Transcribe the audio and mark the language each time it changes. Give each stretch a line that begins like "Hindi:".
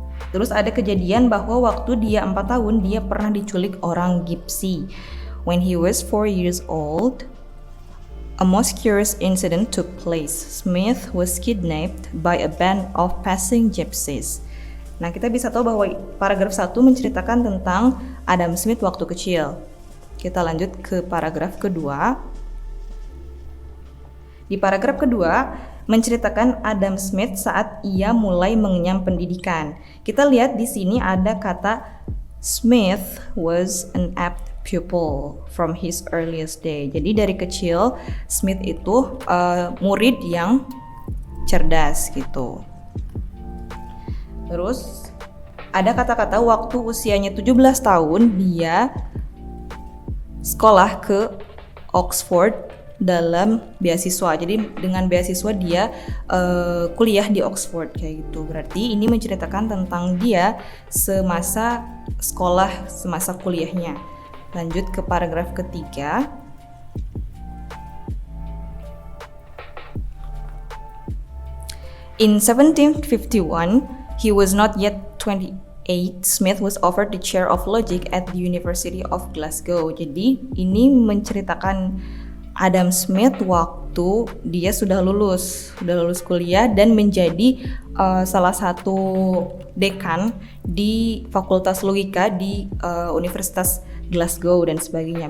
Indonesian: Terus ada kejadian bahwa waktu dia 4 tahun, dia pernah diculik orang Gypsy.
English: When he was 4 years old, a most curious incident took place. Smith was kidnapped by a band of passing gypsies.
Indonesian: Nah, kita bisa tahu bahwa paragraf 1 menceritakan tentang Adam Smith waktu kecil. Kita lanjut ke paragraf kedua. Di paragraf kedua, menceritakan Adam Smith saat ia mulai mengenyam pendidikan. Kita lihat di sini ada kata
English: Smith was an apt pupil from his earliest day.
Indonesian: Jadi dari kecil Smith itu murid yang cerdas gitu. Terus ada kata-kata waktu usianya 17 tahun dia sekolah ke Oxford dalam beasiswa. Jadi dengan beasiswa dia kuliah di Oxford kayak gitu. Berarti ini menceritakan tentang dia semasa sekolah, semasa kuliahnya. Lanjut ke paragraf ketiga.
English: In 1751, he was not yet 28. Smith was offered the chair of logic at the University of Glasgow.
Indonesian: Jadi ini menceritakan Adam Smith waktu dia sudah lulus kuliah dan menjadi salah satu dekan di Fakultas Logika di Universitas Glasgow dan sebagainya.